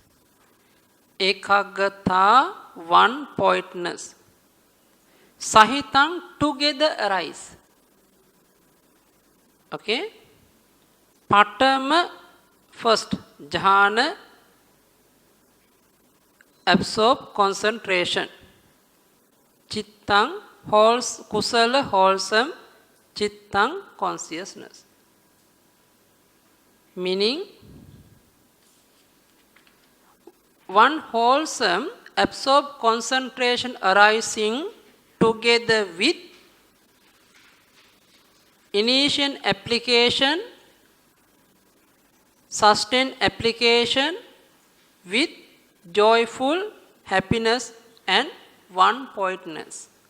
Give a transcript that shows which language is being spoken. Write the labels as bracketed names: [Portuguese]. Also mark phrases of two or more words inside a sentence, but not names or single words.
[English] Ekagata, one pointness. Sahitang, together arise. Okay? Patama, first. Jhana, absorb concentration. [Pali] Chittang, kusala, wholesome. [English] Chittang, consciousness. Meaning, one wholesome, absorb concentration arising together with initial application, sustained application with joyful happiness and one pointness.